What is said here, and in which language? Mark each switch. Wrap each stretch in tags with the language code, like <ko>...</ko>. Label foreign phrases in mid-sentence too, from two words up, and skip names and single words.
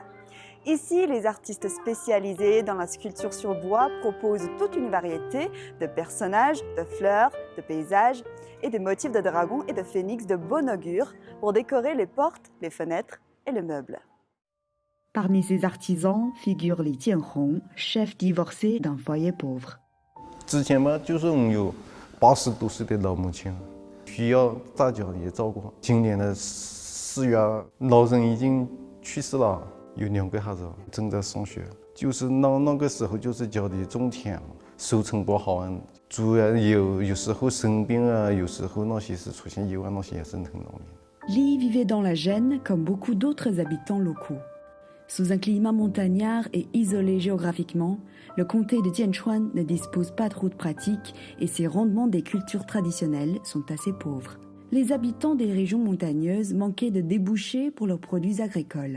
<fr>Ici, les artistes spécialisés dans la sculpture sur bois proposent toute une variété de personnages, de fleurs, de paysages et de motifs de dragons et de phénix de bon augure pour décorer les portes, les fenêtres et les meubles. Parmi ces artisans figure Li Jianhong, chef divorcé d'un foyer pauvre.</fr> <zh>之前嘛，就是我们有80多岁的老母亲，需要大家也照顾。今年的4月，老人已经去世了，有2个孩子正在上学。就是那个时候，就是家里种田，收成不好啊，主要有时候生病啊，有时候那些是出现意外，那些也是很难免。</zh> <fr>Li vivait dans la Gênes comme beaucoup d'autres habitants locaux. Sous un climat montagnard et isolé géographiquement, le comté de Jianchuan ne dispose pas de routes pratiques et ses rendements des cultures traditionnelles sont assez pauvres. Les habitants des régions montagneuses manquaient de débouchés pour leurs produits agricoles.</fr>